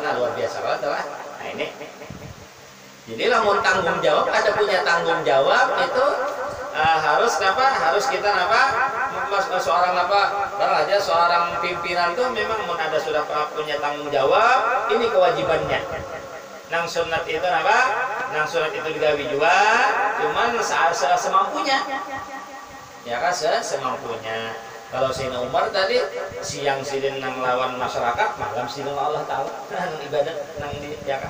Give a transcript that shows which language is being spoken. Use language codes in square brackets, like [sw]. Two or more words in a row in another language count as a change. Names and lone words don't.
[id] Nah luar biasa lah. Nah ini. Jadi lamun tanggung jawab ada punya tanggung jawab itu harus harus kita seorang pimpinan itu memang ada sudah punya tanggung jawab. Ini kewajibannya. [bjn] Nang sunat itu nang sunat itu digawi juga, cuman semampunya. [id] Ya kan semampunya. [bjn] Kalau Sayyidina Umar tadi siang sidin nang lawan masyarakat, malam sidin Allah Ta'ala nang ibadat nang di ya kan.